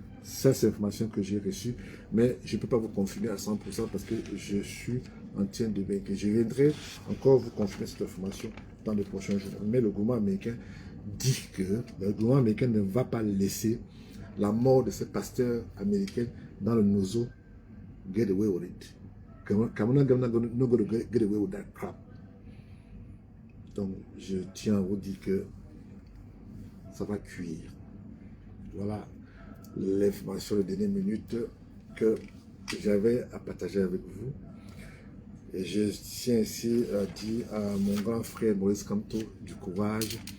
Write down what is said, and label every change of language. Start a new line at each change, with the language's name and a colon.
French: Ça, c'est l'information que j'ai reçue, mais je ne peux pas vous confirmer à 100% parce que je suis en train de vérifier. Je viendrai encore vous confirmer cette information dans les prochains jours. Mais le gouvernement américain dit que le gouvernement américain ne va pas laisser la mort de ce pasteur américain dans le nozo
English: get away with it. Cameroun not going to get away with that crap.
French: Donc, je tiens à vous dire que ça va cuire. Voilà l'information de dernière minute que j'avais à partager avec vous. Et je tiens ici à dire à mon grand frère Maurice Kamto du courage.